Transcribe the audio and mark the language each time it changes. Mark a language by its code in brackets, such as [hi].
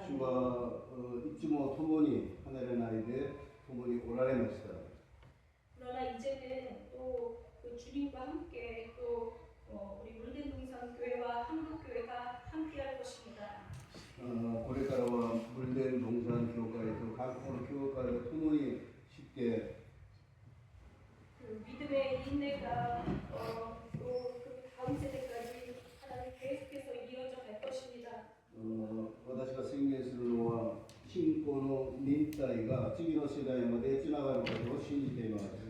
[ja] 主はいつも共に離れないで共におられました。 [ko] 그러나 이제는 또 그 주님과 함께 또 우리 물대동산 교회와 한국교회가 함께 할 것입니다. [ja] これからはブルデン동산教会と韓国の教会が共にして [ko] 그 믿음의 인내가 또 그 다음 세대까지 하나님 계속해서 이어져 갈 것입니다. [ja] 私が宣言するのは信仰の忍耐が次の世代までつながることを信じています。